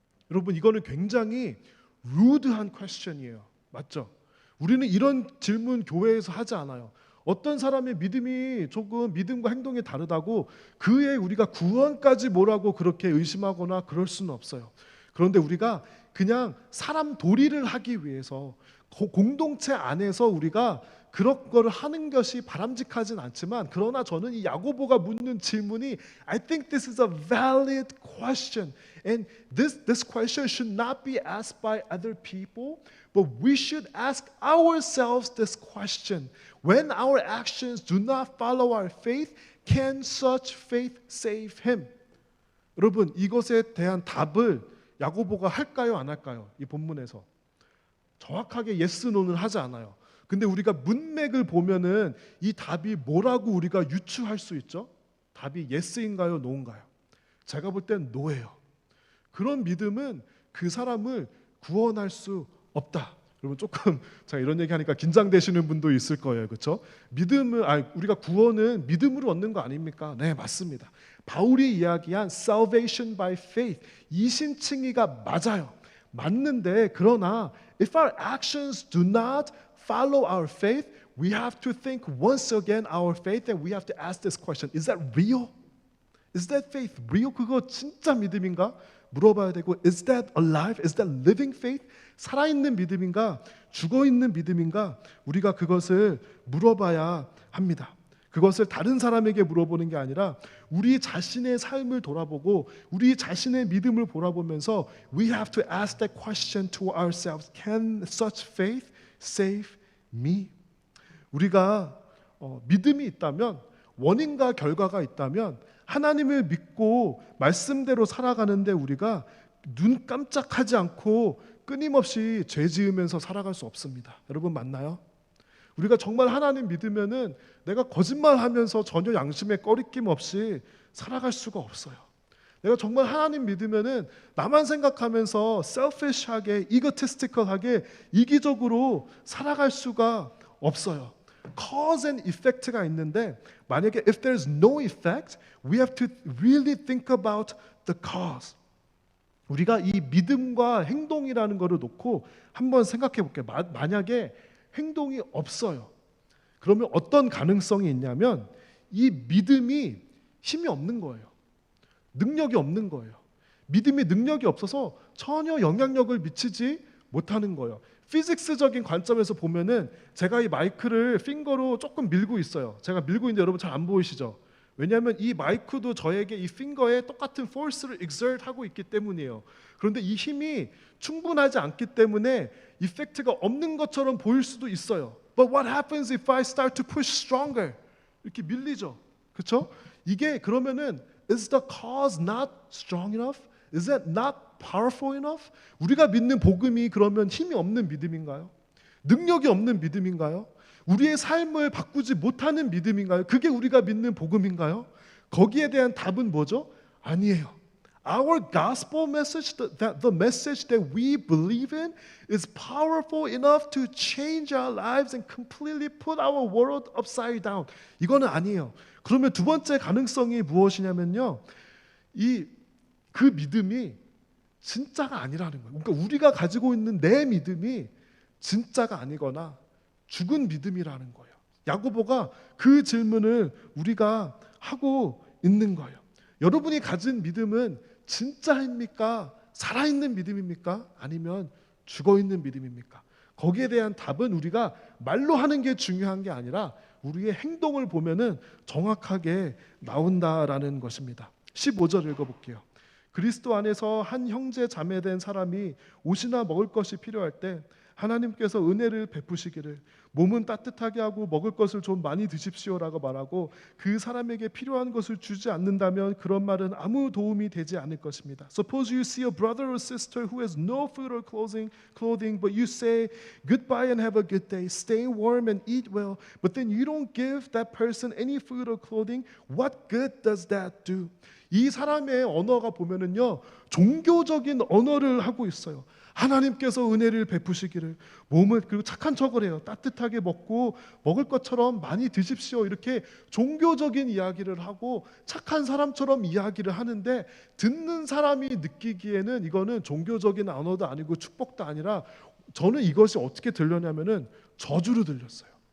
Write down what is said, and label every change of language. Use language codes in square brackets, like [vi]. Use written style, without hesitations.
[ko] 여러분 이거는 굉장히 rude한 question이에요. 맞죠? 우리는 이런 질문 교회에서 하지 않아요. 어떤 사람의 믿음이 조금 믿음과 행동이 다르다고 그의 우리가 구원까지 뭐라고 그렇게 의심하거나 그럴 수는 없어요. 그런데 우리가 그냥 사람 도리를 하기 위해서 공동체 안에서 우리가 그런 거를 하는 것이 바람직하진 않지만 그러나 저는 이 야고보가 묻는 질문이 [en] I think this is a valid question and this question should not be asked by other people but we should ask ourselves this question. When our actions do not follow our faith, can such faith save him? [ko] 여러분 이것에 대한 답을 야고보가 할까요 안 할까요? 이 본문에서 정확하게 yes, no는 하지 않아요. 근데 우리가 문맥을 보면은 이 답이 뭐라고 우리가 유추할 수 있죠? 답이 yes인가요, no인가요? 제가 볼 땐 no예요. 그런 믿음은 그 사람을 구원할 수 없다. 여러분 조금 제가 이런 얘기하니까 긴장되시는 분도 있을 거예요, 그렇죠? 우리가 구원은 믿음으로 얻는 거 아닙니까? 네, 맞습니다. 바울이 이야기한 [en] salvation by faith [ko] 이신칭의가 맞아요. 맞는데 그러나 [en] if our actions do not follow our faith, we have to think once again our faith and we have to ask this question. Is that real? Is that faith real? [ko] 그거 진짜 믿음인가? 물어봐야 되고 [en] Is that alive? Is that living faith? [ko] 살아있는 믿음인가? 죽어있는 믿음인가? 우리가 그것을 물어봐야 합니다. 그것을 다른 사람에게 물어보는 게 아니라 우리 자신의 삶을 돌아보고 우리 자신의 믿음을 돌아보면서 [en] We have to ask that question to ourselves. Can such faith save me? [ko] 우리가 믿음이 있다면 원인과 결과가 있다면 하나님을 믿고 말씀대로 살아가는데 우리가 눈 깜짝하지 않고 끊임없이 죄 지으면서 살아갈 수 없습니다. 여러분 맞나요? 우리가 정말 하나님 믿으면은 내가 거짓말하면서 전혀 양심에 꺼리낌 없이 살아갈 수가 없어요. 내가 정말 하나님 믿으면은 나만 생각하면서 selfish하게, egotistical하게, 이기적으로 살아갈 수가 없어요. [en] Cause and effect가 [ko] 있는데 만약에 [en] if there's no effect, we have to really think about the cause. [ko] 우리가 이 믿음과 행동이라는 거를 놓고 한번 생각해 볼게요. 만약에 행동이 없어요. 그러면 어떤 가능성이 있냐면 이 믿음이 힘이 없는 거예요. 능력이 없는 거예요. 믿음이 능력이 없어서 전혀 영향력을 미치지 못하는 거예요. 피직스적인 관점에서 보면은 제가 이 마이크를 핑거로 조금 밀고 있어요. 제가 밀고 있는데 여러분 잘 안 보이시죠? 왜냐하면 이 마이크도 저에게 이 핑거에 똑같은 force를 exert 하고 있기 때문이에요. 그런데 이 힘이 충분하지 않기 때문에 이펙트가 없는 것처럼 보일 수도 있어요. [en] But what happens if I start to push stronger? [ko] 이렇게 밀리죠. 그렇죠? 이게 그러면은 [en] is the cause not strong enough? Is it not powerful enough? [ko] 우리가 믿는 복음이 그러면 힘이 없는 믿음인가요? 능력이 없는 믿음인가요? 우리의 삶을 바꾸지 못하는 믿음인가요? 그게 우리가 믿는 복음인가요? 거기에 대한 답은 뭐죠? 아니에요. [en] Our gospel message, the message that we believe in, is powerful enough to change our lives and completely put our world upside down. [ko] 이거는 아니에요. 그러면 두 번째 가능성이 무엇이냐면요, 그 믿음이 진짜가 아니라는 거예요. 그러니까 우리가 가지고 있는 내 믿음이 진짜가 아니거나 죽은 믿음이라는 거예요. 야고보가 그 질문을 우리가 하고 있는 거예요. 여러분이 가진 믿음은 진짜입니까? 살아있는 믿음입니까? 아니면 죽어있는 믿음입니까? 거기에 대한 답은 우리가 말로 하는 게 중요한 게 아니라 우리의 행동을 보면은 정확하게 나온다라는 것입니다. 15절 읽어볼게요. 그리스도 안에서 한 형제 자매된 사람이 옷이나 먹을 것이 필요할 때 하나님께서 은혜를 베푸시기를 몸은 따뜻하게 하고 먹을 것을 좀 많이 드십시오라고 말하고 그 사람에게 필요한 것을 주지 않는다면 그런 말은 아무 도움이 되지 않을 것입니다. [en] Suppose you see a brother or sister who has no food or clothing, but you say goodbye and have a good day, stay warm and eat well, but then you don't give that person any food or clothing. What good does that do? [ko] 이 사람의 언어가 보면은요, 종교적인 언어를 하고 있어요. 하나님께서 은혜를 베푸시기를 몸을, 그리고 착한 척을 해요. 따뜻하게 먹고 먹을 것처럼 많이 드십시오. 이렇게 종교적인 이야기를 하고 착한 사람처럼 이야기를 하는데 듣는 사람이 느끼기에는 이거는 종교적인 언어도 아니고 축복도 아니라 저는 이것이 어떻게 들렸냐면은 저주로 들렸어요.